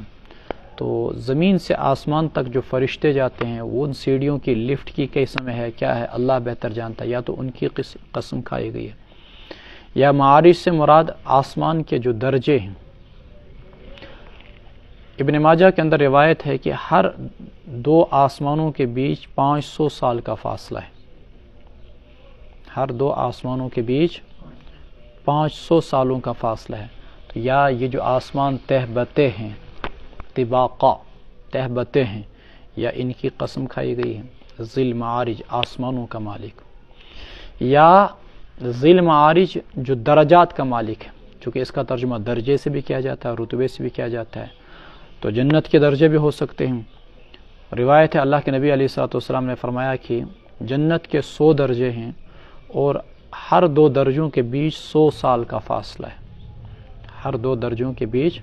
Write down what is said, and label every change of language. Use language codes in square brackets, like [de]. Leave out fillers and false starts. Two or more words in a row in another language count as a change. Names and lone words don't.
[ur] تو زمین سے آسمان تک جو فرشتے جاتے ہیں، وہ ان سیڑھیوں کی لفٹ کی قسم ہے، کیا ہے اللہ بہتر جانتا ہے، یا تو ان کی قسم کھائی گئی ہے، یا معارج سے مراد آسمان کے جو درجے ہیں، ابن ماجہ کے اندر روایت ہے کہ ہر 2 آسمانوں کے بیچ 500 سال کا فاصلہ ہے، ہر 2 آسمانوں کے بیچ 500 سالوں کا فاصلہ ہے۔ تو یا یہ جو آسمان تہ بتے ہیں، طباقہ تہ بتے ہیں، یا ان کی قسم کھائی گئی ہے [ar] ذی المعارج [ur] آسمانوں کا مالک، یا [ar] ذی المعارج [ur] جو درجات کا مالک ہے، چونکہ اس کا ترجمہ درجے سے بھی کیا جاتا ہے، رتبے سے بھی کیا جاتا ہے، تو جنت کے درجے بھی ہو سکتے ہیں۔ روایت ہے اللہ کے نبی [ar] علیہ الصلوۃ والسلام [ur] نے فرمایا کہ جنت کے 100 درجے ہیں اور ہر 2 درجوں کے بیچ 100 سال کا فاصلہ ہے، ہر 2 درجوں کے بیچ۔